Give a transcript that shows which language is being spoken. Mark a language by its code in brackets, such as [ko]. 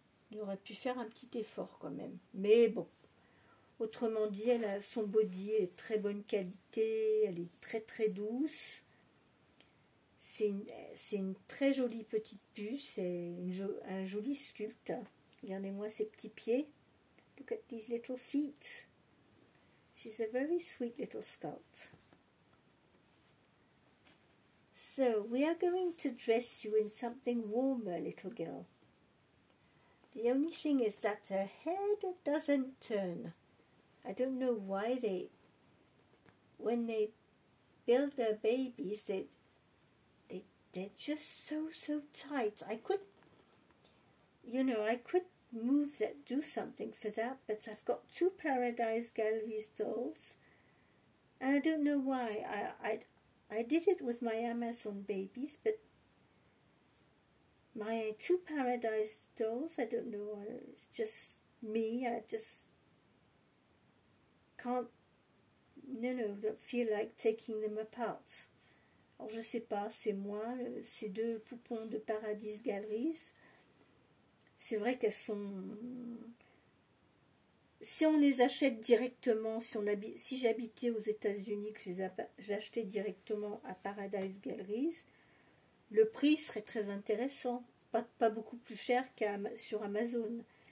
[fr] il aurait pu faire un petit effort quand même. Mais bon, autrement dit, son body est de très bonne qualité, elle est très très douce. c'est une très jolie petite puce, c'est un joli sculpte. Regardez-moi ses petits pieds. [en] Look at these little feet. She's a very sweet little sculpt. So, we are going to dress you in something warmer, little girl. The only thing is that her head doesn't turn. I don't know why when they build their babies, they're just so tight. I could move that, do something for that, but I've got 2 Paradise Galleries dolls, and I don't know why. I did it with my Amazon babies, but my 2 Paradise dolls, I don't know, it's just me, I just can't, don't feel like taking them apart. [fr] Alors je sais pas, c'est moi, ces 2 poupons de Paradise Galleries, c'est vrai qu'elles sont... Si on les achète directement, si j'habitais aux États-Unis, que j'achetais directement à Paradise Galleries, le prix serait très intéressant, pas beaucoup plus cher sur Amazon.